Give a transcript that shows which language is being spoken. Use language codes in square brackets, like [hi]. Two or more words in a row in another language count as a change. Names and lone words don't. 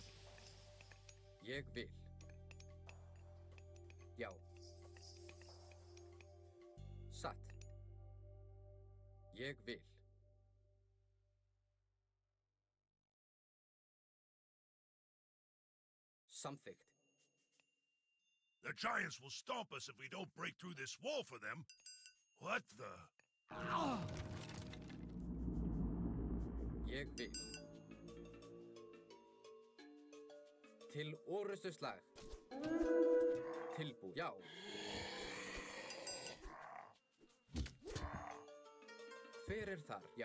[is] Ég vil. Já. Satt. Ég vil. Samþykkt. [en] The giants will stomp us if we don't break through this wall for them. What the? [is] Ég vil. Til orustuslag. Tilbúin. Já. Hver þar? Já.